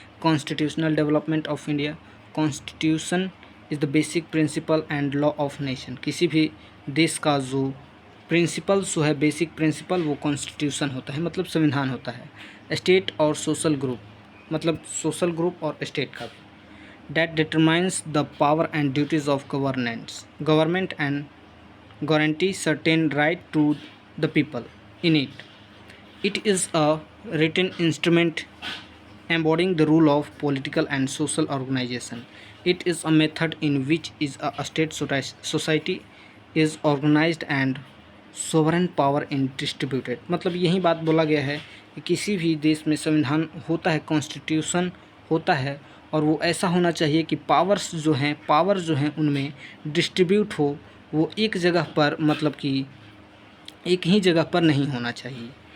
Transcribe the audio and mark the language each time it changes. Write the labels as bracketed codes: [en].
[en] Constitutional development of India. Constitution is the basic principle and law of nation. [hi] किसी भी देश का जो प्रिंसिपल जो है, बेसिक प्रिंसिपल, वो कॉन्स्टिट्यूशन होता है, मतलब संविधान होता है। स्टेट और सोशल ग्रुप, मतलब सोशल ग्रुप और स्टेट का भी। [en] that determines the power and duties of government and guarantee certain right to the people in it. It is a written instrument embodying the rule of political and social organization. It is a method in which is a state society is organized and sovereign power in distributed. [hi] मतलब यही बात बोला गया है कि किसी भी देश में संविधान होता है, कॉन्स्टिट्यूशन होता है, और वो ऐसा होना चाहिए कि पावर जो हैं उनमें डिस्ट्रीब्यूट हो, वो एक जगह पर, मतलब कि एक ही जगह पर नहीं होना चाहिए।